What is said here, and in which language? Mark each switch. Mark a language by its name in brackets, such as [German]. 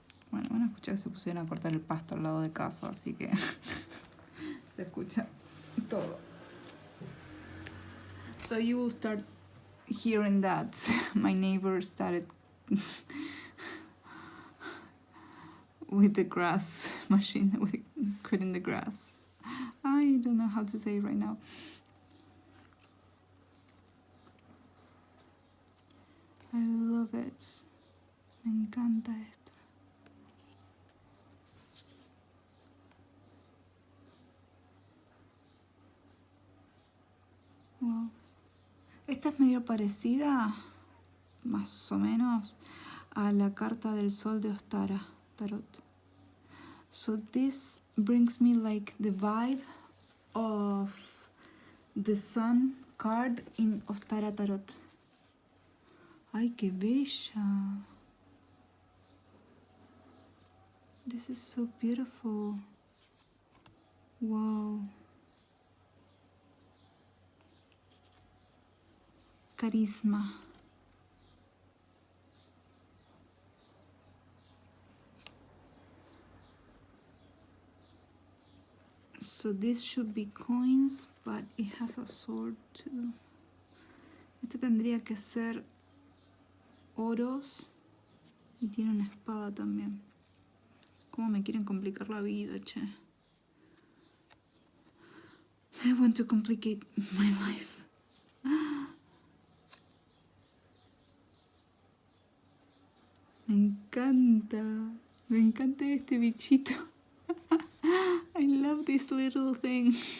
[Spanish] Bueno, escuché que se pusieron a cortar el pasto al lado de casa, así que se escucha todo. [English] So you will start hearing that my neighbor started with the grass machine, with cutting the grass. I don't know how to say it right now. I love it. [Spanish] Me encanta esto. [English] Wow. [Spanish] Esta es medio parecida, más o menos, a la carta del sol de Ostara Tarot. [English] So this brings me like the vibe of the sun card in Ostara Tarot. [Spanish] Ay, qué bella. [English] This is so beautiful. Wow. [Spanish] Carisma. [English] So this should be coins, but it has a sword too. [Spanish] Este tendría que ser oros y tiene una espada también. ¿Cómo me quieren complicar la vida, che? [English] They want to complicate my life. [Spanish] Me encanta este bichito. [English] I love this little thing.